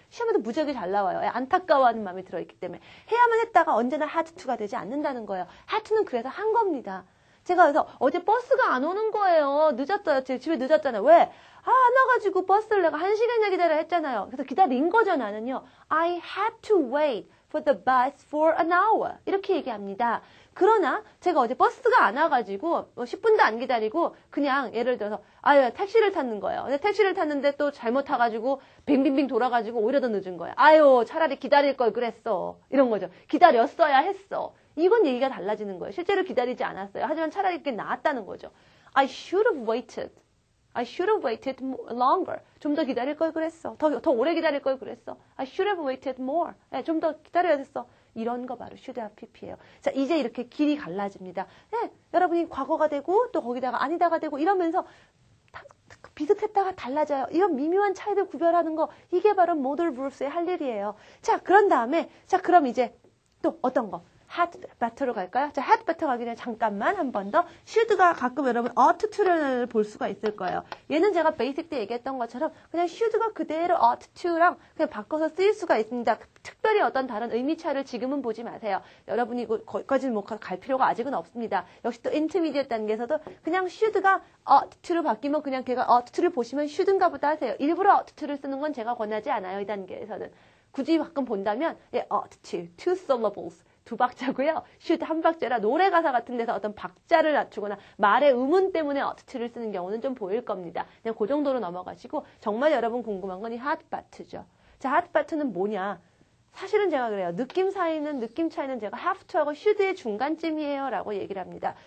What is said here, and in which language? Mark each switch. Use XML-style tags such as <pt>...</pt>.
<ko>시험에도 무지하게 잘 나와요. 안타까워하는 마음이 들어있기 때문에 해야만 했다가 언제나 had to가 되지 않는다는 거예요. had to는 그래서 한 겁니다. 제가 그래서 어제 버스가 안 오는 거예요. 늦었어요. 제 집에 늦었잖아요. 왜? 안 와가지고 버스를 내가 1시간이나 기다려 했잖아요. 그래서 기다린 거죠, 나는요.</ko> <en>I had to wait for the bus for an hour.</en> <ko>이렇게 얘기합니다. 그러나 제가 어제 버스가 안 와가지고 10분도 안 기다리고 그냥 예를 들어서 택시를 탔는 거예요. 근데 택시를 탔는데 또 잘못 타가지고 빙빙빙 돌아가지고 오히려 더 늦은 거예요. 차라리 기다릴 걸 그랬어. 이런 거죠. 기다렸어야 했어. 이건 얘기가 달라지는 거예요. 실제로 기다리지 않았어요. 하지만 차라리 그게 나았다는 거죠.</ko> <en>I should have waited. I should have waited longer.</en> <ko>좀 더 기다릴 걸 그랬어. 더 오래 기다릴 걸 그랬어.</ko> <en>I should have waited more.</en> <ko>좀 더 기다려야 됐어. 이런 거 바로 should have pp예요. 자, 이제 이렇게 길이 갈라집니다. 여러분이 과거가 되고 또 거기다가 아니다가 되고 이러면서 비슷했다가 달라져요. 이런 미묘한 차이를 구별하는 거 이게 바로 modal verbs의 할 일이에요. 자, 그런 다음에 그럼 이제 또 어떤 거? had better로 갈까요? 자, had better 가기 전에 잠깐만 한 번 더 should가 가끔 여러분 ought to를 볼 수가 있을 거예요. 얘는 제가 베이직 때 얘기했던 것처럼 그냥 should가 그대로 ought to랑 그냥 바꿔서 쓰일 수가 있습니다. 특별히 어떤 다른 의미 차이를 지금은 보지 마세요. 여러분이 거기까지는 갈 필요가 아직은 없습니다. 역시 또 intermediate 단계에서도 그냥 should가 ought to로 바뀌면 그냥 걔가 ought to를 보시면 should인가 보다 하세요. 일부러 ought to를 쓰는 건 제가 권하지 않아요. 이 단계에서는.</ko> <en>굳이 가끔 본다면 ought to, two syllables.</en> <ko>2박자고요. should 한 박자라 노래 가사 같은 데서 어떤 박자를 낮추거나 말의 의문 때문에 ought-를 쓰는 경우는 좀 보일 겁니다. 그냥 그 정도로 넘어가시고 정말 여러분 궁금한 건 이 had better죠. 자, had better는 뭐냐? 사실은 제가 그래요. 느낌 차이는 제가 have to하고 should의 중간쯤이에요 라고 얘기를 합니다.</ko>